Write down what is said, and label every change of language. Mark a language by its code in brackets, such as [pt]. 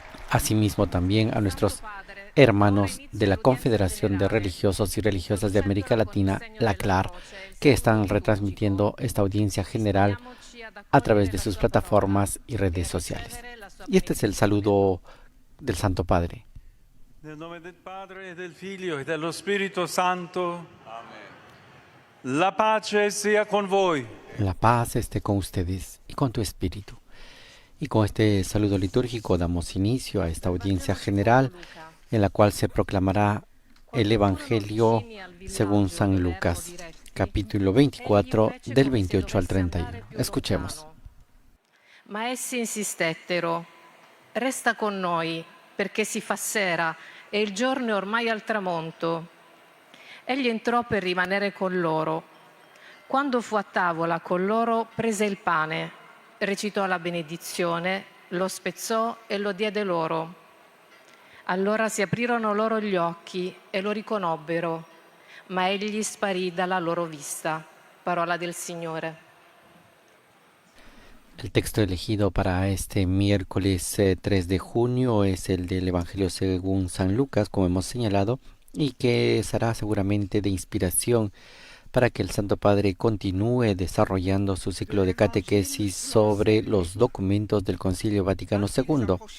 [es] Asimismo también a nuestros hermanos de la Confederación de Religiosos y Religiosas de América Latina, la CLAR, que están retransmitiendo esta audiencia general a través de sus plataformas y redes sociales. Y este es el saludo del Santo Padre. [it] Nel nome del Padre, del Figlio e dello Spirito Santo. Amén. La pace sea con voi. [es] La paz esté con ustedes y con tu espíritu. Y con este saludo litúrgico damos inicio a esta audiencia general en la cual se proclamará el Evangelio según San Lucas, capítulo 24, del 28 al 31. Escuchemos. [it] Ma essi insistettero: resta con noi, perché si fa sera e il giorno è ormai al tramonto. Egli entrò per rimanere con loro. Quando fu a tavola con loro, prese il pane, recitò la benedizione, lo spezzò e lo diede loro. Allora si aprirono loro gli occhi e lo riconobbero, ma egli sparì dalla loro vista. Parola del Signore. [es] El texto elegido para este miércoles 3 de junio es el del Evangelio según San Lucas, como hemos señalado, y que será seguramente de inspiración para que el Santo Padre continúe desarrollando su ciclo de catequesis sobre los documentos del Concilio Vaticano II.